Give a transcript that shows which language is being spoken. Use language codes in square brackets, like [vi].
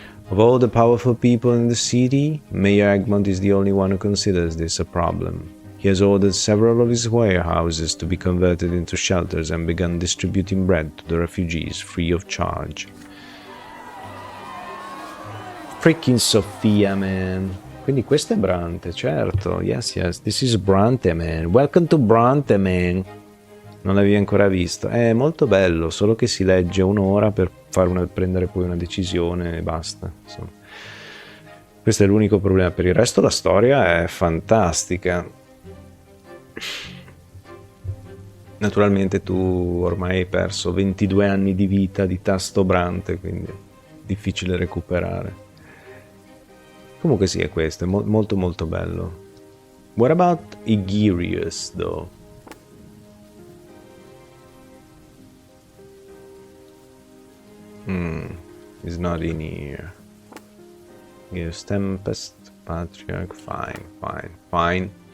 [en] Of all the powerful people in the city, Mayor Egmont is the only one who considers this a problem. He has ordered several of his warehouses to be converted into shelters and begun distributing bread to the refugees free of charge. Freaking Sofia, man. [it] Quindi questo è Brante, certo. [en] Yes, this is Brante, man. Welcome to Brante, man. [it] Non l'avevi ancora visto. È molto bello, solo che si legge un'ora per prendere poi una decisione e basta. Insomma. Questo è l'unico problema. Per il resto la storia è fantastica. Naturalmente tu ormai hai perso 22 anni di vita di tasto Brante, quindi è difficile recuperare. Comunque sì, è questo, è molto molto bello. [en] What about Igirius, though? It's not in here. Yes, Tempest, Patriarch, fine.